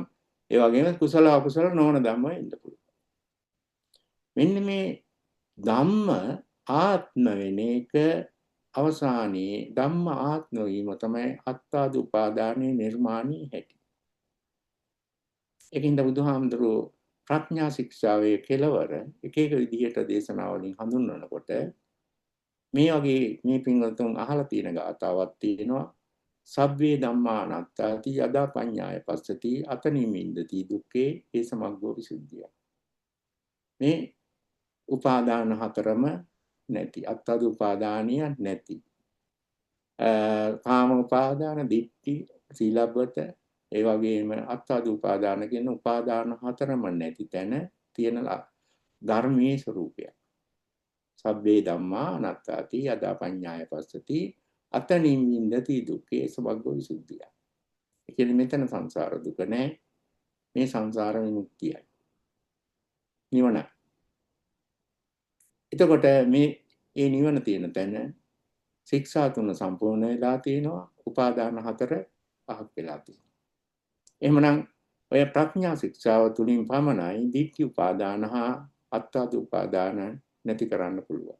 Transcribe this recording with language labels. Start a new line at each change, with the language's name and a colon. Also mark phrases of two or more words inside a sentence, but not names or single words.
Sinhala: ඒ වගේම කුසල අකුසල නොවන ධම්ම වෙන්න පුළුවන්. මෙන්න මේ ධම්ම ආත්ම වෙන එක අවසානයේ ධම්ම ආත්ම වීම තමයි අත්තාදු උපාදානයේ නිර්මාණී හැටි. ඒකින්ද බුදුහාමුදුරුවෝ ප්‍රඥා ශික්ෂාවේ කෙලවර එක එක විදිහට දේශනා වලින් හඳුන්වනකොට මේ වගේ මේ පින්වතුන් අහලා තියෙන ගාතාවක් තියෙනවා.
Pali: සබ්බේ ධම්මා අනාත්තාති යදා පඤ්ඤාය පස්සති අතනිමින්දති දුක්ඛේ ඒ සමග්ගෝ විසුද්ධිය.
Sinhala: මේ උපාදාන හතරම නැති අත්තද උපාදානිය නැති කාම උපාදාන දිට්ඨි සීලබ්බත ඒ වගේම අත්තද උපාදාන කියන උපාදාන හතරම නැති තැන තියෙන ධර්මයේ ස්වરૂපය.
Pali: සබ්බේ ධම්මා අනාත්තාති යදා පඤ්ඤාය පස්සති අතනින් වින්දති දුක්ඛේ සමග්ගෝ විසුද්ධිය.
Sinhala: ඒ කියන්නේ මෙතන සංසාර දුක නැහැ. මේ සංසාර විමුක්තියයි. නිවන. එතකොට මේ නිවන තියෙන තැන ශික්ෂා තුන සම්පූර්ණ වෙලා තිනවා. උපාදාන හතර පහක් වෙලා තියෙනවා. එහෙමනම් ඔය ප්‍රඥා ශික්ෂාව තුලින් පමණයි ditthi උපාදාන හා අත්තාද උපාදාන නැති කරන්න පුළුවන්.